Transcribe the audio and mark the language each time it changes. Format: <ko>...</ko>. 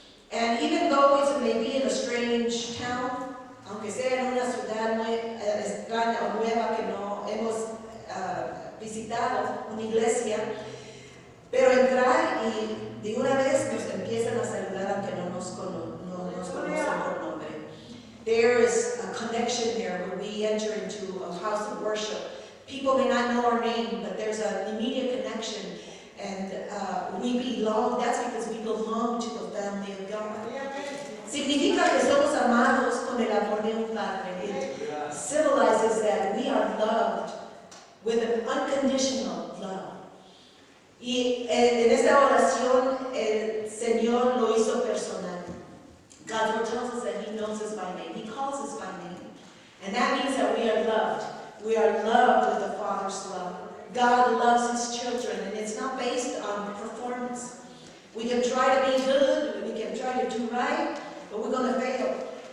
<en>And even though it may be in a strange town,</en> <es>aunque sea en una ciudad extraña o nueva que no hemos visitado, una iglesia, pero entrar y de una vez nos empiezan a saludar aunque no nos conocen por nombre.</es> <en>There is a connection there when we enter into a house of worship. People may not know our name, but there's an immediate connection. And we belong, that's because we belong to the family of God.</en> <es>Significa que somos amados con el amor de un padre.</es> <en>It symbolizes that we are loved with an unconditional love.</en> <es>Y en esta oración el Señor lo hizo personal.</es> <en>God tells us that he knows us by name. He calls us by name. And that means that we are loved. We are loved with the Father's love. God loves his children, and it's not based on performance. We can try to be good, we can try to do right, but we're going to fail.</en>